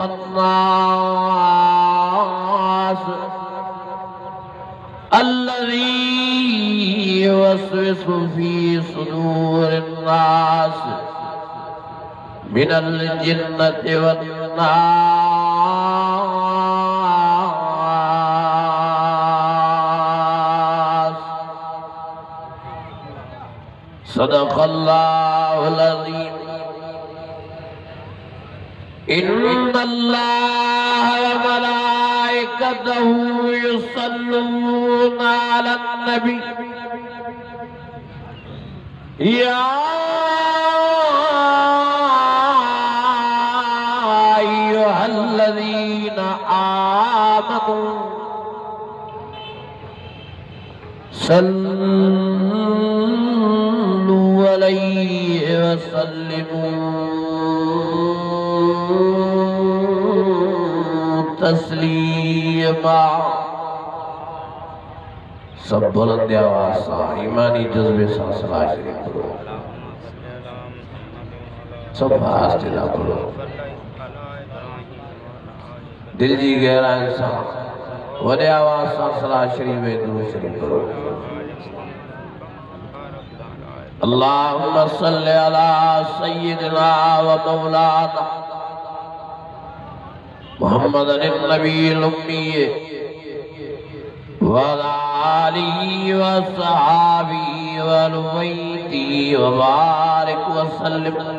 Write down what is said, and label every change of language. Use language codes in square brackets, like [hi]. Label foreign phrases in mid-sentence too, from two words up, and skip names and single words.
[ar] الخناس الذي يوسوس في صدور الناس من الجنة والناس. صدق الله العظيم. إن الله وملائكته يصلون على النبي يا أيها الذين آمنوا صلوا عليه وسلموا تسليما. [ur] سب بلند آواز سے ایمانی جذبے سے صلات شریف پڑھو. سب آہستہ نہ پڑھو، دل جی گہرائی سے وڈے آواز سے صلات شریف میں درود شریف پڑھو. [ar] اللهم صل على سيدنا ومولانا محمد النبي الأمي وعلى آله وصحابه والبيت وبارك وسلم